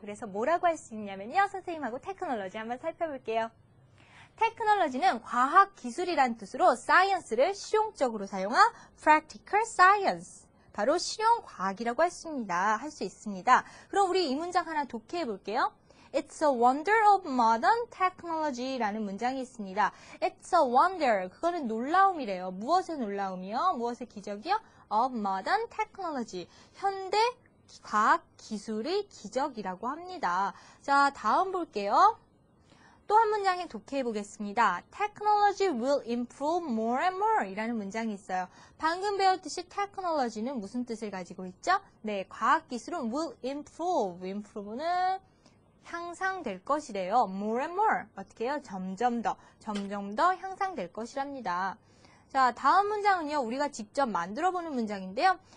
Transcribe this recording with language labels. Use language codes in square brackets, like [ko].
[ko] 그래서 뭐라고 할 수 있냐면요, 선생님하고 Technology 한번 살펴볼게요. Technology는 과학 기술이란 뜻으로 Science를 실용적으로 사용한 Practical Science, 바로 실용 과학이라고 할 수 있습니다. 그럼 우리 이 문장 하나 독해해 볼게요. [en] It's a wonder of modern technology라는 [ko] 문장이 있습니다. [en] It's a wonder, [ko] 그거는 놀라움이래요. 무엇의 놀라움이요? 무엇의 기적이요? [en] Of modern technology, [ko] 현대 과학 기술의 기적이라고 합니다. 자, 다음 볼게요. 또 한 문장에 독해해 보겠습니다. [en] Technology will improve more and more [ko] 이라는 문장이 있어요. 방금 배웠듯이 technology는 무슨 뜻을 가지고 있죠? 네, 과학기술은 [en] will improve. [ko] improve는 향상될 것이래요. [en] more and more. [ko] 어떻게 해요? 점점 더 향상될 것이랍니다. 자, 다음 문장은요, 우리가 직접 만들어 보는 문장인데요.